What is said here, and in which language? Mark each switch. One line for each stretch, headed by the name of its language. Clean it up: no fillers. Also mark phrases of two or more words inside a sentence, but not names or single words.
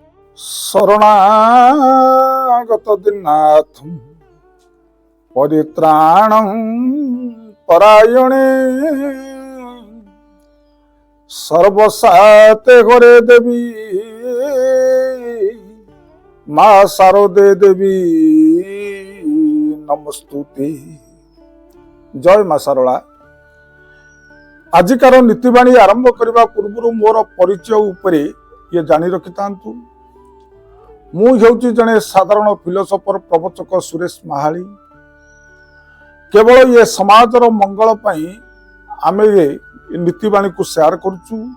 Sanskrit: শরণাগত দীনাথ পরিত্রাণং পরায়ণে সর্বসাতে ঘরে দেবী মা শারদে দেবী নমস্তুতে।
Odia: ଜୟ ମା ଶାରଳା। ଆଜିକାର ନୀତିବାଣୀ ଆରମ୍ଭ କରିବା ପୂର୍ବରୁ ମୋର ପରିଚୟ ଉପରେ ଇଏ ଜାଣି ରଖିଥାନ୍ତୁ। ମୁଁ ହେଉଛି ଜଣେ ସାଧାରଣ ଫିଲୋସଫର ପ୍ରବଚକ ସୁରେଶ ମାହାଳି। କେବଳ ଇଏ ସମାଜର ମଙ୍ଗଳ ପାଇଁ ଆମେ ଏ ନୀତିବାଣୀକୁ ସେୟାର କରୁଛୁ।